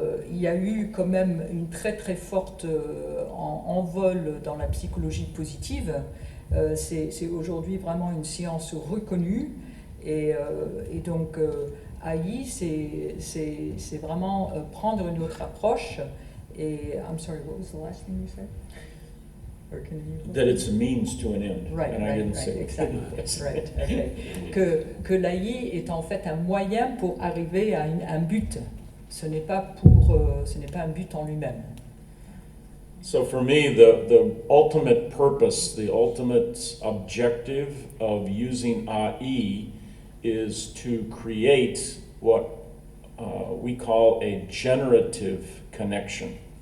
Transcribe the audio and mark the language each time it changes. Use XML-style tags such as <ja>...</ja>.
<fr>Il y a eu quand même une très très forte envol dans la psychologie positive. C'est aujourd'hui vraiment une science reconnue, et donc AI, c'est vraiment prendre une autre approche.</fr> <en>Et I'm sorry, what was the last thing you said? Or can you... That it's a means to an end. Right, and I didn't right, say exactly. yes. Right, okay.</en> <fr>Que l'AI est en fait un moyen pour arriver à un but. Ce n'est pas un but en lui-même.</fr> <en>So for me, the ultimate purpose, the ultimate objective of using AI is to create what we call a generative connection.</en>